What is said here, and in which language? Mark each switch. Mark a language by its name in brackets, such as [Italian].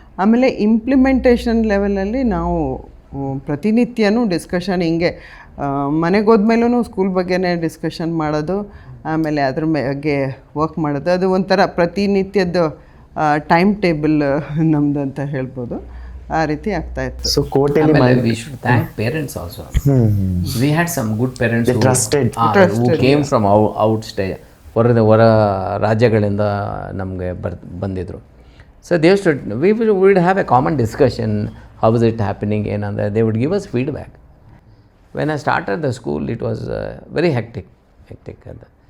[Kannada] ಆಮೇಲೆ ಇಂಪ್ಲಿಮೆಂಟೇಷನ್ ಲೆವೆಲಲ್ಲಿ ನಾವು ಪ್ರತಿನಿತ್ಯನೂ ಡಿಸ್ಕಷನ್, ಹಿಂಗೆ ಮನೆಗೆ ಹೋದ್ಮೇಲೂ ಸ್ಕೂಲ್ ಬಗ್ಗೆನೇ ಡಿಸ್ಕಷನ್ ಮಾಡೋದು, ಆಮೇಲೆ ಅದ್ರ ಬಗ್ಗೆ ವರ್ಕ್ ಮಾಡೋದು. ಅದು ಒಂಥರ ಪ್ರತಿನಿತ್ಯದ ಟೈಮ್ ಟೇಬಲ್ ನಮ್ಮದು ಅಂತ ಹೇಳ್ಬೋದು. ಆ ರೀತಿ ಆಗ್ತಾ ಇತ್ತು. So ಕೋಟೆಲಿ [English] we should thank parents also. We had some good parents who came from out state, [Kannada] ಹೊರ ರಾಜ್ಯಗಳಿಂದ ನಮಗೆ ಬಂದಿದ್ದರು. [English] so they would have a common discussion, how is it happening [Kannada] ಏನಂದರೆ [English] They would give us feedback. When I started the school it was very hectic ಅಂತ.